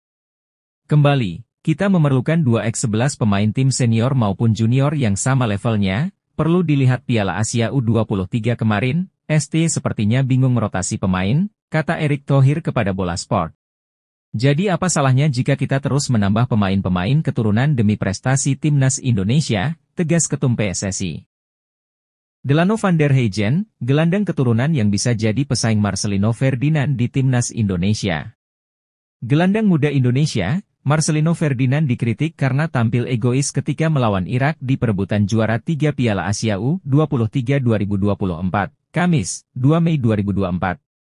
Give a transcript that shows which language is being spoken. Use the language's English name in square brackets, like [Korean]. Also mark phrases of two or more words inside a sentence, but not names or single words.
[Indonesian] Kembali, kita memerlukan 2x11 pemain tim senior maupun junior yang sama levelnya, perlu dilihat Piala Asia U23 kemarin, ST sepertinya bingung merotasi pemain, kata Erick Thohir kepada Bola Sport. Jadi apa salahnya jika kita terus menambah pemain-pemain keturunan demi prestasi timnas Indonesia, tegas Ketum PSSI. Delano van der Heijden, gelandang keturunan yang bisa jadi pesaing Marcelino Ferdinand di timnas Indonesia. Gelandang muda Indonesia, Marcelino Ferdinand dikritik karena tampil egois ketika melawan Irak di perebutan juara 3 Piala Asia U23 2024, Kamis, 2 Mei 2024.